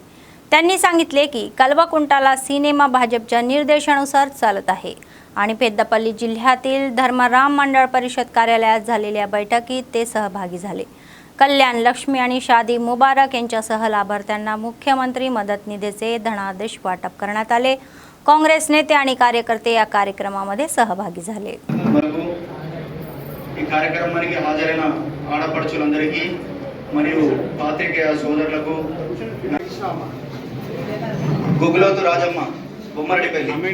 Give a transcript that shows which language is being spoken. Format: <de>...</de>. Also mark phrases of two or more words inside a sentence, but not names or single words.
<mr>त्यांनी सांगितले की कल्वकुंटला सिनेमा भाजपच्या निर्देशानुसार चालत आहे आणि पेद्दपल्ली जिल्ह्यातील धर्मराम मंडळ परिषद कार्यालयात झालेल्या बैठकीत ते सहभागी झाले। कल्याण लक्ष्मी आणि शादी मुबारक यांच्यासह लाभार्थ्यांना मुख्यमंत्री मदत निधीचे धनादेश वाटप करण्यात आले। काँग्रेस नेते आणि कार्यकर्ते या कार्यक्रमामध्ये सहभागी झाले।</mr> <te>ఈ కార్యక్రమానికి హాజరైన ఆడపడుచులందరికీ మరియు పాత్రికేయ సోదరులకు గుగ్గులోతు రాజమ్మ బొమ్మరడిపల్లి</te>